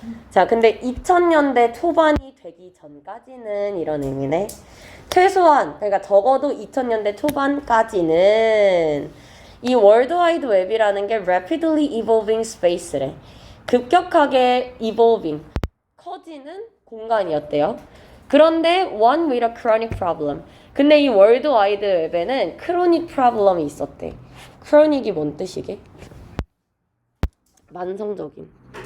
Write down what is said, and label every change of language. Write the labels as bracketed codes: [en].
[ko] 자, 근데 2000년대 초반이 되기 전까지는 이런 의미네. 최소한, 그러니까 적어도 2000년대 초반까지는 이 월드와이드 웹이라는 게 [en] rapidly evolving space [ko] 래. 급격하게 evolving, 커지는 공간이었대요. [en] 그런데 one with a chronic problem. [ko] 근데 이 월드와이드 웹에는 [en] chronic problem [ko] 이 있었대. chronic이 뭔 뜻이게? 만성적인.